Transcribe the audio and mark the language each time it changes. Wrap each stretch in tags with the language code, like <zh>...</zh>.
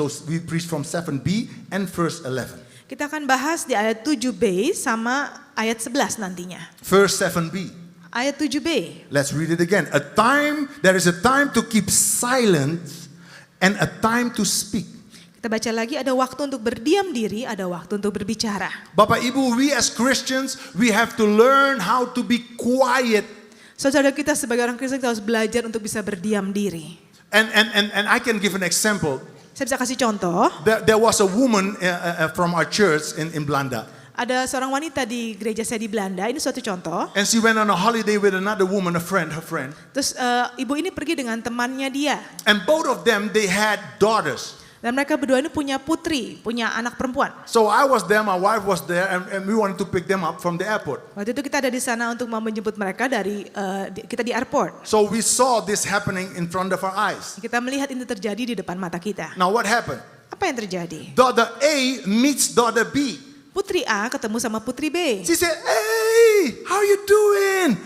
<en>So we preach from 7b and verse 11.</en> <id>Kita akan bahas di ayat 7b sama ayat 11 nantinya.</id> <en>Verse 7b.</en> <id>Ayat 7b.</id> <en>Let's read it again. There is a time to keep silent and a time to speak.</en> <id>Kita baca lagi, ada waktu untuk berdiam diri, ada waktu untuk berbicara. Bapak Ibu,</id> <en>we as Christians, we have to learn how to be quiet.</en> <id>Saudara kita sebagai orang Kristen kita harus belajar untuk bisa berdiam diri.</id> <en>And I can give an example.</en> <id>Saya bisa kasih contoh.</id> <en>There was a woman from our church in Belanda.</en> <id>Ada seorang wanita di gereja saya di Belanda, ini suatu contoh.</id> <en>And she went on a holiday with another woman, her friend.</en> <id>Terus ibu ini pergi dengan temannya dia.</id> <en>And both of them, they had daughters.</en> <id>Dan mereka berdua ini punya putri, punya anak perempuan.</id> <en>So I was there, my wife was there, and we wanted to pick them up from the airport.</en> <id>Waktu itu kita ada di sana untuk menjemput mereka dari kita di airport.</id> <en>So we saw this happening in front of our eyes.</en> <id>Kita melihat ini terjadi di depan mata kita.</id> <en>Now what happened?</en> <id>Apa Apa yang terjadi?</id> <en>Daughter A meets daughter B.</en> <id>Putri A ketemu sama putri B.</id> <en>She said, "Hey, how you doing?</en>